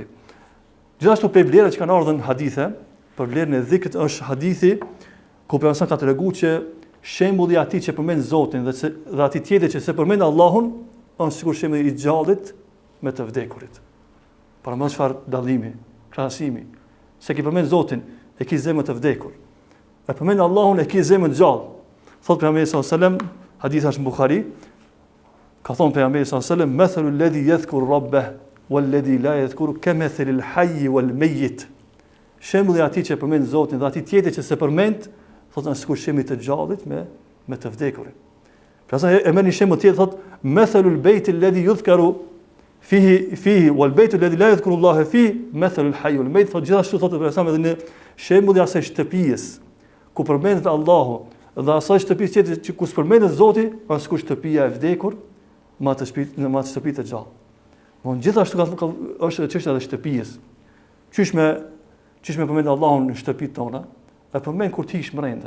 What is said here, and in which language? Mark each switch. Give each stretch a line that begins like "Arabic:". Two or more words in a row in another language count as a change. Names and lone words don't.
Albanian: Gjithashtu për vlerët që kanë ardhur në hadithe, për vlerën e dhikrit është hadithi ku pejgamberi ka treguar që shembulli i atij që përmend Zotin dhe atij tjetër që se përmend Allahun është sikur shembulli i gjallit me të vdekurit. Para më çfarë dallimi, krahasimi, se ki përmend Zotin e ki zemër të vdekur. E përmend Allahun e ki zemër të gjallë. Thot pejgamberi
Arabic: صلى الله عليه وسلم,
Albanian: hadith është në Buhari, ka thonë pejgamberi
Arabic: صلى الله عليه وسلم, مثل الذي يذكر ربه والذي لا يذكر كمثل الحي والميت.
Albanian: Shembulli i atij që përmend Zotin dhe atij tjetër që se përmend, thotë sikur shembulli të gjallit me të vdekurin. Pastaj e merr një shembull tjetër, thotë
Arabic: مثل البيت الذي يذكر فيه والبيت الذي لا يذكر الله فيه مثل الحي والميت.
Albanian: Thotë gjithashtu thotë pejgamberi edhe në shembulli i asaj shtëpisë ku përmendet Allahu dhe asaj shtëpisë tjetër që ku përmendet Zoti, është sikur shtëpia e vdekur me atë shtëpi të gjallë. Gjithashtu është çështja e shtëpisë. Qysh me përmend Allahun në shtëpitë tona, e përmend kur ti ish brenda.